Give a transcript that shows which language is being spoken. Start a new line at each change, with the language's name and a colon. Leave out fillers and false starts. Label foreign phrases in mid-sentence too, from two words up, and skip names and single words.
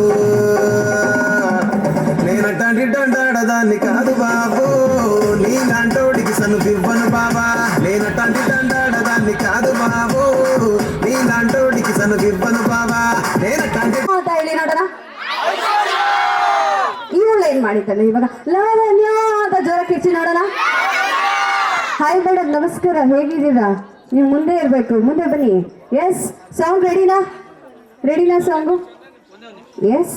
Telugu: నేనటంటి దండాడదాన్ని కాదు బాబు నీలాంటోడికి సనుపివ్వను బాబా నేనటంటి దండాడదాన్ని కాదు బాబు నీలాంటోడికి సనుపివ్వను బాబా నేనటంటి
Kannada: ಹೇಳಿ ನೋಡೋಣ. ಇವಳು ಏನ್ ಮಾಡಿದ್ದಾಳೆ ಇವಾಗ? ಲಾವಣ್ಯ ಅಂತ ಜ್ವರ ಕಿಚ್ಚಿ ನೋಡೋಣ. ಹಾಯ್ ಮೇಡಮ್, ನಮಸ್ಕಾರ, ಹೇಗಿದ್ದೀರಾ? ನೀವು ಮುಂದೆ ಇರಬೇಕು, ಮುಂದೆ ಬನ್ನಿ. ಎಸ್,
English: song readyna
Kannada: ಸಾಂಗು? ಎಸ್.